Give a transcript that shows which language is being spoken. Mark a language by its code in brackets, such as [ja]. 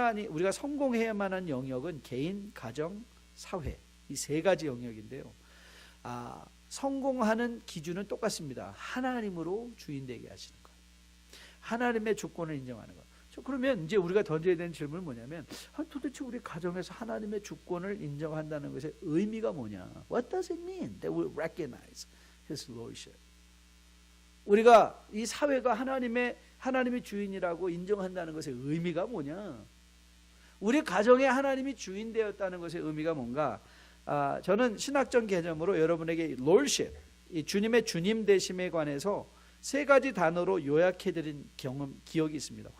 [ko] 우리가 성공해야만 하는 영역은 개인, 가정, 사회, 이 세 가지 영역인데요. 성공하는 기준은 똑같습니다. 하나님으로 주인되게 하시는 것, 하나님의 주권을 인정하는 것. 그러면 이제 우리가 던져야 되는 질문은 뭐냐면, 도대체 우리 가정에서 하나님의 주권을 인정한다는 것의 의미가 뭐냐? [en] What does it mean that we recognize His Lordship? [ko] 우리가 이 사회가 하나님의 주인이라고 인정한다는 것의 의미가 뭐냐? 우리 가정에 하나님이 주인 되었다는 것의 의미가 뭔가? 저는 신학적 개념으로 여러분에게 Lordship, 이 주님의 주님 되심에 관해서 세 가지 단어로 요약해드린 기억이 있습니다.